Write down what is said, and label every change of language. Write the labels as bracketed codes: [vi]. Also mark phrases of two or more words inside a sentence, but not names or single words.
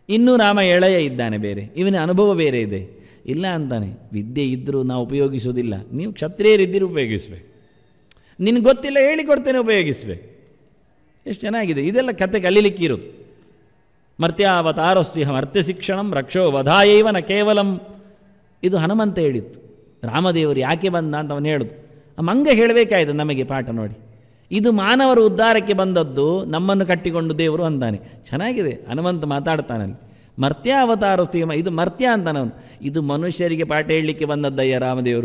[kn] ಇನ್ನೂ ರಾಮ ಎಳೆಯ ಇದ್ದಾನೆ, ಬೇರೆ ಇವನ ಅನುಭವ ಬೇರೆ ಇದೆ. ಇಲ್ಲ ಅಂತಾನೆ, ವಿದ್ಯೆ ಇದ್ದರೂ ನಾವು ಉಪಯೋಗಿಸೋದಿಲ್ಲ. ನೀವು ಕ್ಷತ್ರಿಯರಿದ್ದರೂ ಉಪಯೋಗಿಸ್ಬೇಕು, ನಿನಗೆ ಗೊತ್ತಿಲ್ಲ ಹೇಳಿಕೊಡ್ತೇನೆ ಉಪಯೋಗಿಸ್ಬೇಕು. ಎಷ್ಟು ಚೆನ್ನಾಗಿದೆ ಇದೆಲ್ಲ ಕತೆ ಕಲೀಲಿಕ್ಕೆ ಇರೋದು. [sa] ಮರ್ತ್ಯಾವತಾರಸ್ತಿ ಮರ್ತ್ಯ ಶಿಕ್ಷಣಂ ರಕ್ಷೋ ವಧಾಯೈವ ನ ಕೇವಲಂ. [kn] ಇದು ಹನುಮಂತ ಹೇಳಿತ್ತು. ರಾಮದೇವರು ಯಾಕೆ ಬಂದ ಅಂತ ಅವನು ಹೇಳುದು. ಮಂಗ ಹೇಳಬೇಕಾಯ್ತು ನಮಗೆ ಪಾಠ ನೋಡಿ. ಇದು ಮಾನವರ ಉದ್ಧಾರಕ್ಕೆ ಬಂದದ್ದು, ನಮ್ಮನ್ನು ಕಟ್ಟಿಕೊಂಡು ದೇವರು ಅಂತಾನೆ. ಚೆನ್ನಾಗಿದೆ, ಹನುಮಂತ ಮಾತಾಡ್ತಾನಲ್ಲಿ. ಮರ್ತ್ಯಾವತಾರಸ್ತಿ, ಇದು ಮರ್ತ್ಯ ಅಂತಾನವನು. ಇದು ಮನುಷ್ಯರಿಗೆ ಪಾಠ ಹೇಳಲಿಕ್ಕೆ ಬಂದದ್ದಯ್ಯ ರಾಮದೇವರು.